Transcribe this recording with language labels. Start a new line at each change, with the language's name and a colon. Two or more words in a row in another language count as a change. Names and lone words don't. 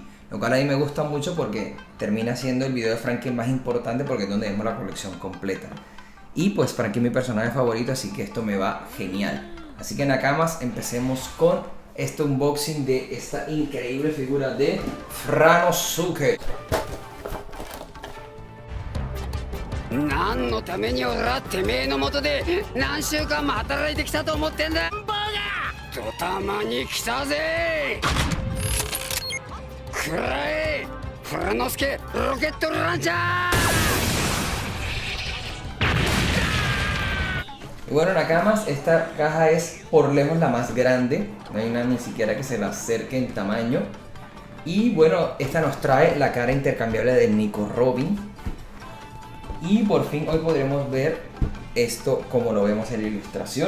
Spanish: Lo cual a mí me gusta mucho porque termina siendo el video de Franky más importante porque es donde vemos la colección completa. Y pues Franky es mi personaje favorito, así que esto me va genial. Así que Nakamas, empecemos con este unboxing de esta increíble figura de Franosuke.
Japanese: 何のために俺はてめえのもとで何週間も働いてきたと思ってんだ。バカ！ドタマに来たぜ。くらえ！フラノスケロケットランチャー。
Spanish: Y bueno, Nakamas, esta caja es por lejos la más grande, no hay una ni siquiera que se la acerque en tamaño. Y bueno, esta nos trae la cara intercambiable de Nico Robin. Y por fin hoy podremos ver esto como lo vemos en la ilustración.